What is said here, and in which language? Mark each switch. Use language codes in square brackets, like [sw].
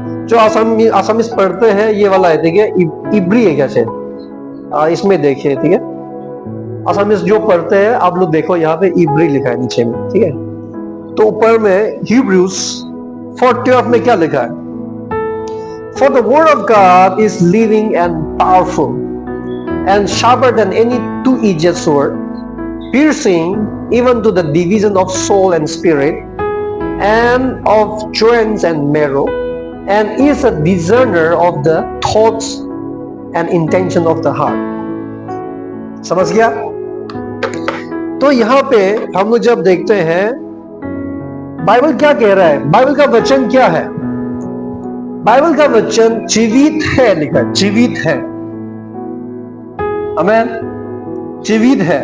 [hi] जो आसामीज पढ़ते हैं ये वाला है, ठीक है, इब्री है कैसे, इसमें देखिए, ठीक है, आसामीज जो पढ़ते हैं आप लोग देखो यहाँ पे इब्री लिखा है नीचे में, ठीक है। तो ऊपर में Hebrews 4:12 में क्या लिखा है? [en] For the word of God is living and powerful and sharper than any two-edged sword, piercing even to the division of soul and spirit and of joints and marrow, and is a discerner of the thoughts and intention of the heart. [hi] समझ गया? तो यहाँ पे हम लोग जब देखते हैं बाइबल क्या कह रहा है, बाइबल का वचन क्या है? बाइबल का वचन जीवित है, लिखा है जीवित है, आमीन, जीवित है।